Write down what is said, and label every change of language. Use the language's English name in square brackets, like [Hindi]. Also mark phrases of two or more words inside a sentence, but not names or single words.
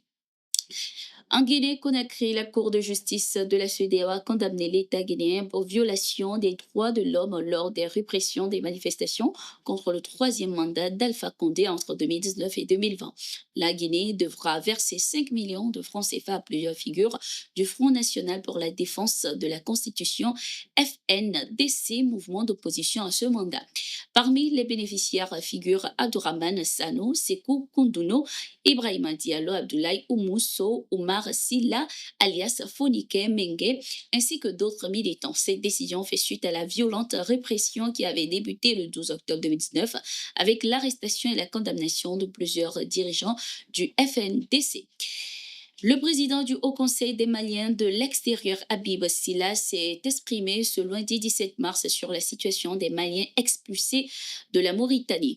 [French] En Guinée-Conakry, la Cour de justice de la CEDEAO a condamné l'État guinéen pour violation des droits de l'homme lors des répressions des manifestations contre le troisième mandat d'Alpha Condé entre 2019 et 2020. La Guinée devra verser 5 millions de francs CFA à plusieurs figures du Front national pour la défense de la Constitution, FNDC, mouvement d'opposition à ce mandat. Parmi les bénéficiaires figurent Abdourahmane Sano, Sekou Koundouno, Ibrahima Diallo, Abdoulaye Oumousso, Oumar Silla, alias Fonike Mengue, ainsi que d'autres militants. Cette décision fait suite à la violente répression qui avait débuté le 12 octobre 2019 avec l'arrestation et la condamnation de plusieurs dirigeants du FNDC. Le président du Haut Conseil des Maliens de l'extérieur, Habib Silla, s'est exprimé ce lundi 17 mars sur la situation des Maliens expulsés de la Mauritanie.